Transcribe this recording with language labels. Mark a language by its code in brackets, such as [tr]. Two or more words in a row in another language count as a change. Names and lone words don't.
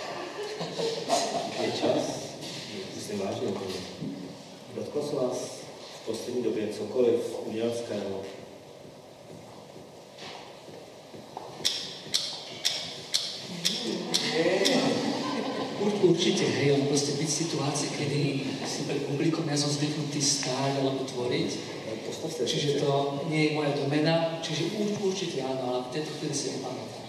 [cs] Je čas? Myslím vážně. Dotklo se vás v v poslední době cokoliv uměleckého? [sk] Určite, hej, on proste byť v situácii, kedy si pred publikom ja som zvyknutý stáť alebo tvoriť. Čiže to nie je moja domena, čiže určite áno, ale v tejto chvíli si nepamätám.